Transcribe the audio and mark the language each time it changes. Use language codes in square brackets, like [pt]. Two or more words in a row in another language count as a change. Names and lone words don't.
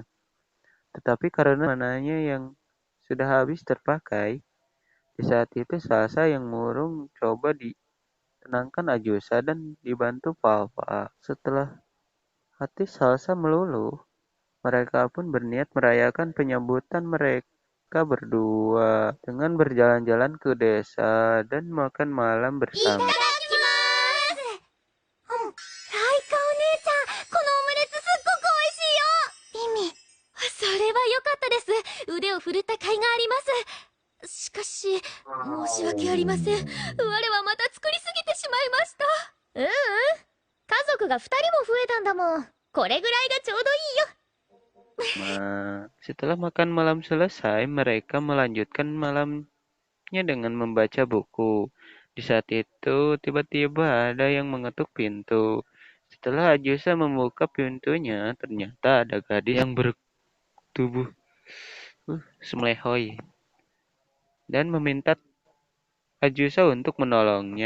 [id] Tetapi karena mananya yang sudah habis terpakai, di saat itu Salsa yang murung coba ditenangkan Ajusa dan dibantu Palpa. Setelah hati Salsa meluluh, mereka pun berniat merayakan penyambutan mereka berdua dengan berjalan-jalan ke desa dan makan malam bersama. [ja] それは良かったです。腕を振るった甲斐があります。しかし、申し訳ありません。我はまた作りすぎてしまいました。家族が2人も増えたんだもん。これぐらいがちょうどいいよ。 [id] Setelah makan malam selesai, mereka melanjutkan malamnya dengan membaca buku. Di saat itu, tiba-tiba ada yang mengetuk pintu. Setelah Ajusa membuka pintunya, ternyata ada gadis yang bertubuh semlehoi dan meminta Ajusa untuk menolongnya.